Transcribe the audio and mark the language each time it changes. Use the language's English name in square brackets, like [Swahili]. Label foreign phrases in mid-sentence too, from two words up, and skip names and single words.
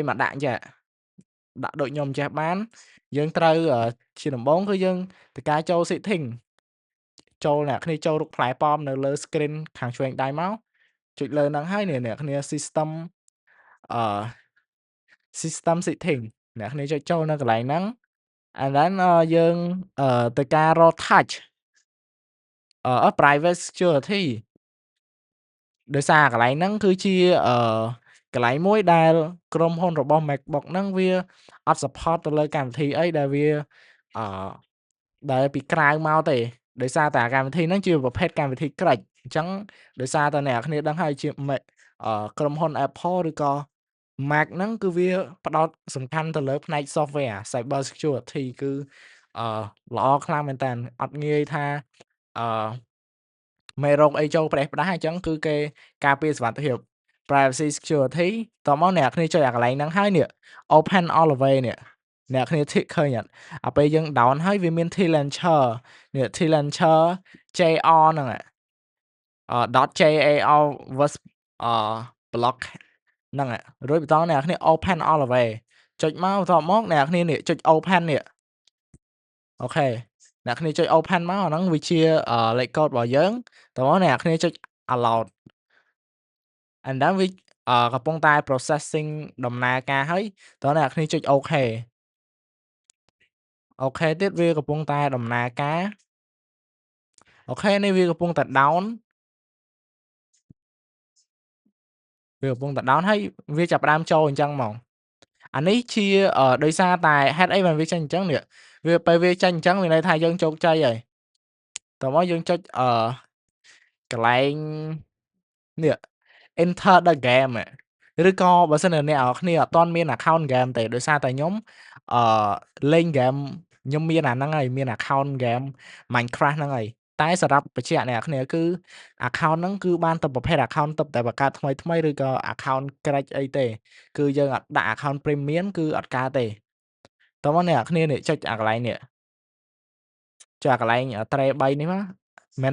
[Khmer] មកដាក់ចេះដាក់ដូចខ្ញុំចេះបានយើងត្រូវជាដំបូងគឺយើងត្រូវការចូល setting ចូលអ្នកគ្នាចូលរូបផ្លែប៉ោមនៅលើ screen ខាងឆ្វេងដៃមកចុចលើហ្នឹងហើយអ្នកគ្នា system អឺ [English] system setting [Khmer] អ្នកគ្នាចុចចូលនៅកន្លែងហ្នឹង [English] and then [Khmer] យើងទៅការរក [English] touch private security [Khmer] ដោយសារកន្លែងហ្នឹងគឺជាកន្លែងមួយដែលក្រុមហ៊ុនរបស់ MacBook ហ្នឹងវាអត់ support ទៅលើកម្មវិធីអីដែលវាអឺដែលពីក្រៅមក ទេដោយសារតែកម្មវិធីហ្នឹងជាប្រភេទកម្មវិធីក្រិចអញ្ចឹងដោយសារតែអ្នកគ្នាដឹងហើយជា Mac ក្រុម ហ៊ុន Apple ឬក៏ Mac ហ្នឹងគឺវាផ្ដោតសំខាន់ទៅលើផ្នែក [English] software cyber security [Khmer] គឺល្អខ្លាំងមែនតើអត់ងាយថាអឺ មេរោគអីចូលផ្ដេសផ្ដាសអញ្ចឹងគឺគេការពារសុវត្ថិភាព [English] privacy security [Khmer] តោះមកអ្នកគ្នាចុចអាកន្លែងហ្នឹងហើយនេះ [English] open all the way [Khmer] នេះអ្នកគ្នា tick ឃើញអត់ពេលយើង down ហើយវាមាន T launcher នេះ T launcher JR ហ្នឹង [English] .jar was block [Khmer] ហ្នឹងរួចបន្តអ្នកគ្នា [English] open all the way [Khmer] ចុចមកបន្ទាប់មកអ្នកគ្នា នេះចុច open នេះអូខេអ្នកគ្នាចុច open មកអាហ្នឹងវាជាលេខកូដរបស់យើងតោះមកអ្នកគ្នាចុច [English] allowed and then [Khmer] វាកំពុងតែ processing ដំណើរការហើយតោះអ្នកគ្នាចុចអូខេអូខេទៀតវាកំពុងតែដំណើរការអូខេនេះវាកំពុងតែ down វាកំពុងតែ down ហើយវាចាប់ផ្ដើមចូលអញ្ចឹងមកអានេះជាដោយសារតែហេតុអីបានវាចេញអញ្ចឹងនេះវាពេលវាចេញអញ្ចឹងមានន័យថាយើងជោគជ័យហើយតោះមកយើងចុចកន្លែងនេះ [English] enter the game [Khmer] ឬ ក៏បើសិនជាអ្នកនរគ្នាអត់ទាន់មាន [English] account game [Khmer] ទេដោយសារតែខ្ញុំអឺលេង game ខ្ញុំមានអាហ្នឹងហើយមាន [English] account game [Khmer] Minecraft ហ្នឹងហើយតែសម្រាប់បញ្ជាក់អ្នកនរ គ្នាគឺ account ហ្នឹងគឺបានតែប្រភេទ account ទើបតែបង្កើតថ្មីឬក៏ account ក្រិចអីទេគឺយើងអត់ដាក់ [English] account premium [Khmer] គឺអត់កើតទេតោះមកអ្នកនរគ្នានេះចុចអាកន្លែងនេះចុចអាកន្លែង tray 3នេះមកមិនមែន